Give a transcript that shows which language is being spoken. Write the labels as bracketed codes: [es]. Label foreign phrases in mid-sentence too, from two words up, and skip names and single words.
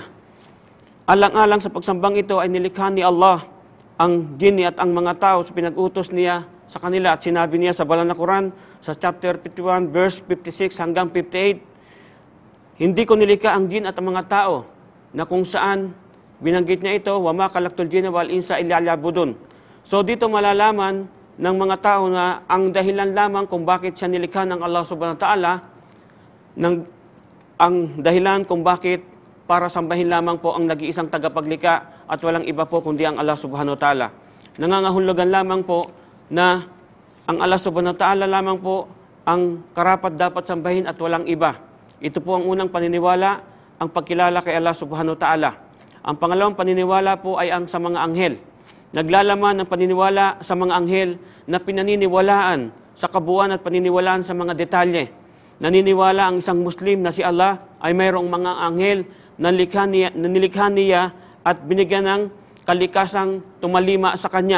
[tl] Alang-alang sa pagsambang ito ay nilikha ni Allah ang jinni at ang mga tao sa pinag-utos niya sa kanila, at sinabi niya sa banal na Quran sa [en] chapter 51 verse 56 [tl] hanggang 58, hindi ko nilikha ang jin at ang mga tao, na kung saan binanggit niya ito, [ar] وما خلقت الجن والإنس إلا ليعبدون. [tl] So dito malalaman ng mga tao na ang dahilan lamang kung bakit siya nilikha ng Allah [ar] سبحانه وتعالى, [tl] ang dahilan kung bakit para sambahin lamang po ang nag-iisang tagapaglikha at walang iba po kundi ang Allah [ar] سبحانه وتعالى. [tl] Nangangahulugan lamang po na ang Allah [ar] سبحانه وتعالى [tl] lamang po ang karapat dapat sambahin at walang iba. Ito po ang unang paniniwala, ang pagkilala kay Allah [ar] سبحانه وتعالى. [tl] Ang pangalawang paniniwala po ay ang sa mga anghel. Naglalaman ng paniniwala sa mga anghel na pinaniniwalaan sa kabuuan at paniniwalaan sa mga detalye. Naniniwala ang isang Muslim na si Allah ay mayroong mga anghel na nilikha niya at binigyan ng kalikasang tumalima sa Kanya.